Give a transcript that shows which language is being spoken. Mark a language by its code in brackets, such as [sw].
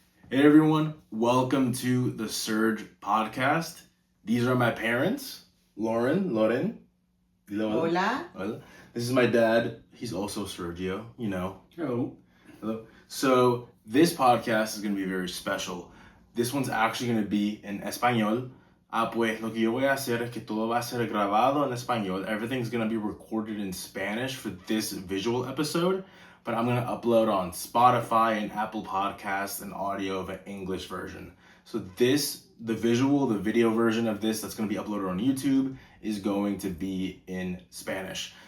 [en] Hey everyone, welcome to the Surge podcast. These are my parents, Loren. [es] Dile Hola. Hola. [en] This is my dad. He's also Sergio, you know. Hello. Hello. So this podcast is going to be very special. This one's actually going to be in español. [es] Pues lo que yo voy a hacer es que todo va a ser grabado en español. [en] Everything's going to be recorded in Spanish for this visual episode, but I'm going to upload on Spotify and Apple Podcasts an audio of an English version. So the video version of this that's going to be uploaded on YouTube is going to be in Spanish.